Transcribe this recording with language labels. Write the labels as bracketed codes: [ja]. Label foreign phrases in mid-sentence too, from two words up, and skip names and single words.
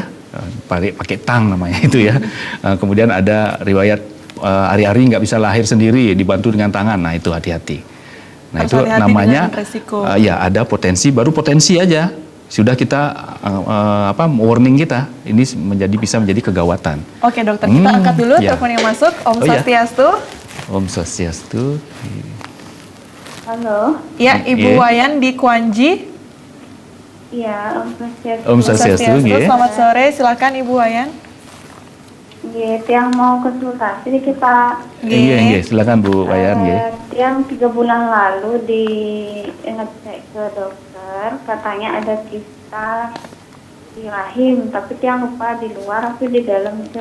[id] Pakai tang namanya itu ya. Kemudian ada riwayat hari-hari nggak bisa lahir sendiri, dibantu dengan tangan. Nah itu hati-hati. Nah itu namanya ya ada potensi, baru potensi aja sudah kita warning kita ini bisa menjadi kegawatan. Oke dokter, kita angkat dulu telepon yang masuk. Om Swastiastu. Om Swastiastu. Halo. Ya, Ibu Wayan di Kwanji. Iya, Om Swastiastu. Om Swastiastu. Selamat sore, silakan Ibu Wayan. Yang mau konsultasi kita. Iya, silakan Bu Wayan. Yang 3 bulan lalu ngecek ke dokter, katanya ada kista di rahim, tapi dia lupa di luar, tapi di dalam itu.